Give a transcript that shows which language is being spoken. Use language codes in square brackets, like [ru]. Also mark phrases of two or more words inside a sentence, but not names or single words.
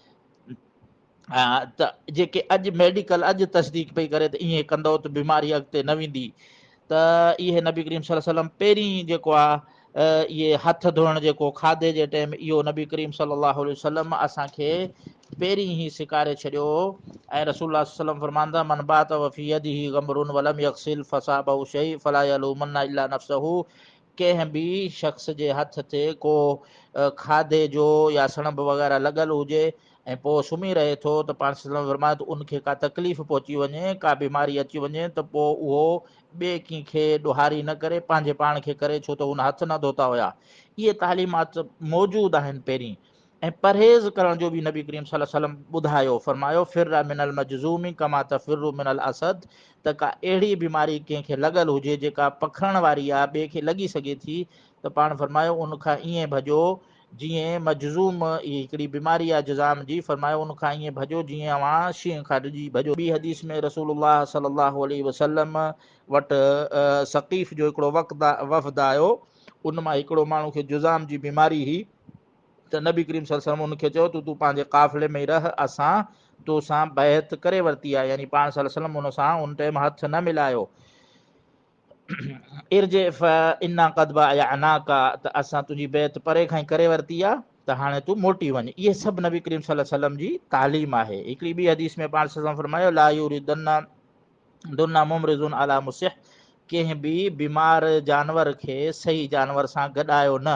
[sd] त जेके अॼु मेडिकल अॼु तस्दीक पई करे त ईअं कंदो त बीमारी अॻिते न वेंदी, त इहे नबी करीम [ar] صلى الله عليه وسلم [sd] पहिरीं जेको आहे इहे हथ धोइण जेको खाधे जे टाइम, इहो नबी करीम [ar] صلى الله عليه وسلم [sd] असांखे पहिरीं ई सेखारे छॾियो। [ar] ऐं رسول الله صلى الله عليه وسلم फरमांदा من بات وفي يده غمر ولم يغسله فأصابه شيء فلا يلومن إلا نفسه, [sd] कंहिं बि शख़्स जे हथ ते को खाधे जो या सणभ वग़ैरह लॻल हुजे ऐं पोइ सुम्ही रहे थो, त पाण फरमायो त उनखे का तकलीफ़ पहुची वञे, का बीमारी अची वञे, त पोइ उहो ॿिए कंहिंखे ॾोहारी न करे, पंहिंजे पाण खे करे, छो त हुन हथ न धोता हुया। इहे तालीमात मौजूदु आहिनि पहिरीं। ऐं परहेज़ करण जो बि नबी करीम [ar] صلى الله عليه وسلم [sd] ॿुधायो, फरमायो [ar] فر من المجذوم كما تفر من الأسد, [sd] त का अहिड़ी बीमारी कंहिंखे लॻल हुजे जेका पखण वारी आहे, ॿिए खे लॻी सघे थी, त पाण फरमायो उनखां ईअं भॼो जीअं मजज़ूम, इहा हिकिड़ी बीमारी आहे जुज़ाम जी, फरमायो उनखां ईअं भॼो जीअं अवां शींहं खां ॾिजी भॼो। ॿी हदीस में रसूलुल्लाह [ar] صلى الله عليه وسلم [sd] वटि सक़ीफ़ जो हिकिड़ो वफ़द आयो, उन मां हिकिड़ो माण्हू खे जुज़ाम जी बीमारी हुई, त नबी करीम [ar] صلى الله عليه وسلم [sd] उनखे चयो तूं पंहिंजे काफ़िले में ई रह, असां तोसां बैत करे वरिती आहे, यानी पाण [ar] صلى الله عليه وسلم [sd] उन सां उन टाइम हथ न मिलायो। [ar] ارجع إنا قد بايعناك, [sd] त असां तुंहिंजी बैत परे खां ई करे वरिती आहे, त हाणे तूं मोटी वञ। इहे सभु नबी करीम [ar] صلى الله عليه وسلم [sd] जी तालीम आहे। हिकिड़ी ॿी हदीस में पाण [ar] صلى الله عليه وسلم [sd] फरमायो [ar] لا يوردن دن ممرض على مصح, [sd] कंहिं बि बीमार जानवर खे सही जानवर सां गॾायो न।